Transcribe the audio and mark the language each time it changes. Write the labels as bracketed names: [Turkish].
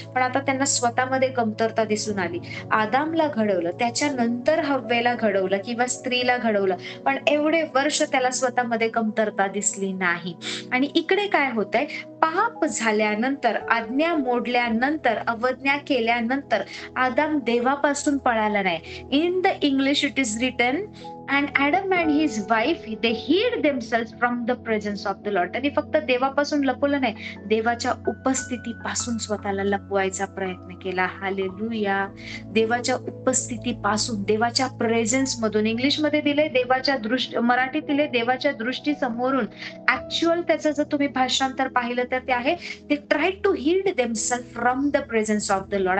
[Marathi] पण आता त्यांना स्वतःमध्ये कमतरता दिसून आली. आदामला घडवलं, त्याच्यानंतर हव्वेला घडवलं किंवा स्त्रीला घडवलं, पण एवढे वर्ष त्याला स्वतःमध्ये कमतरता दिसली नाही. आणि इकडे काय होतंय, पाप झाल्यानंतर, आज्ञा मोडल्यानंतर, अवज्ञा केल्यानंतर आदाम देवापासून पळाला नाही. [English] In the English it is written and Adam and his wife they hid themselves from the presence of the Lord. [Marathi] त्यांनी फक्त देवापासून लपवलं नाही, देवाच्या उपस्थितीपासून स्वतःला लपवायचा प्रयत्न केला. हालेलुया. देवाच्या उपस्थितीपासून, देवाच्या प्रेझेन्स मधून. इंग्लिश मध्ये दिले देवाच्या दृष्टी, मराठीत दिले देवाच्या दृष्टी समोरून. ऍक्च्युअल त्याचं जर तुम्ही भाषांतर पाहिलं तर ते आहे ते [English] Try to hid themselves from the presence of the Lord.